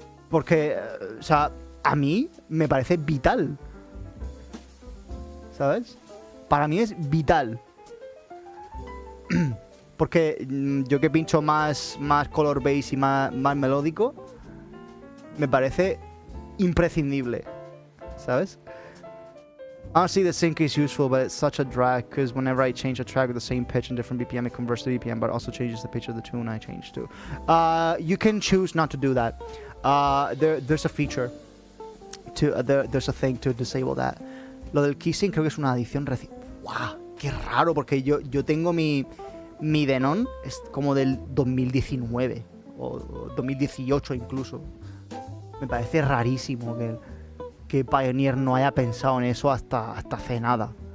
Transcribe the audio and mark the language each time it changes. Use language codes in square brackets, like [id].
[es] Porque, o sea, a mí me parece vital. ¿Sabes? Para mí es vital. Porque yo que pincho más color base y más melódico, me parece imprescindible. ¿Sabes? [en] Honestly, the sync is useful, but it's such a drag because whenever I change a track with the same pitch and different BPM, it converts to BPM, but also changes the pitch of the tune I change to. You can choose not to do that. There's a feature. There's a thing to disable that. [es] Lo del keysync creo que es una adición reciente. ¡Wow! ¡Qué raro! Porque yo tengo mi Denon, es como del 2019 o 2018 incluso. Me parece rarísimo que Pioneer no haya pensado en eso hasta hace nada.